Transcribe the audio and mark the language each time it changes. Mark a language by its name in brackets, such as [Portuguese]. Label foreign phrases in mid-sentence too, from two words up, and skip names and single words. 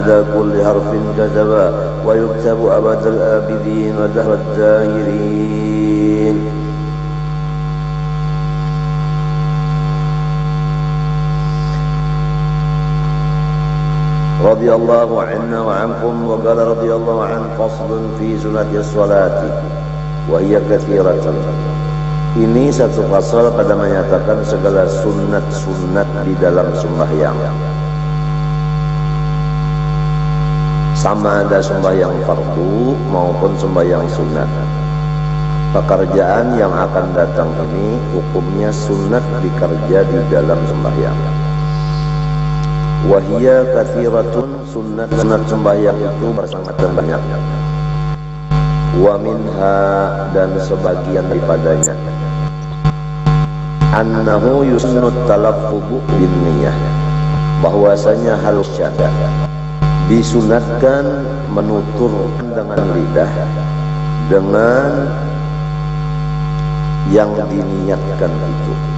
[Arabic] كل حرف كتبا ويكتب أبد الآبدين ودهر الداهرين. رضي الله عنا وعنكم. وقال رضي الله عنه فصل في سنة الصلاة وهي كثيرة. [Malay] Ini satu pasal pada menyatakan segala sunat-sunat di dalam sembahyang, sama ada sembahyang fardu maupun sembahyang sunat. Pekerjaan yang akan datang ini hukumnya sunat dikerja di dalam sembahyang. [Arabic] وهي كثيرة, [Malay] sunat sembahyang itu bersangat banyak. [Arabic] ومنها, [Malay] dan sebagian daripadanya, [Arabic] أنه يسن التلفظ بالنية, [Malay] bahwasanya halus syada, disunatkan menuturkan dengan lidah dengan yang diniatkan itu.